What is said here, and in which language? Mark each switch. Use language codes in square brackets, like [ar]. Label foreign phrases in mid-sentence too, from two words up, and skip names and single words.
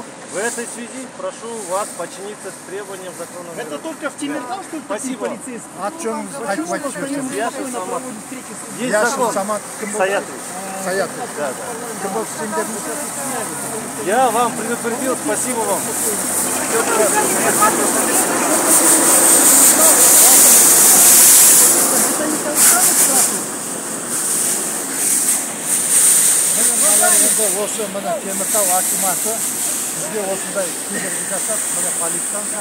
[ru] В этой связи прошу вас подчиниться требованиям закона. Это только в Темиртау, что ли, такие полицейские? Я Самат Саятович. Да. Я вам предупредил, спасибо вам. [kk] Осы мына Теміртау акиматы бізге осындай кедергі жасап, мына полиция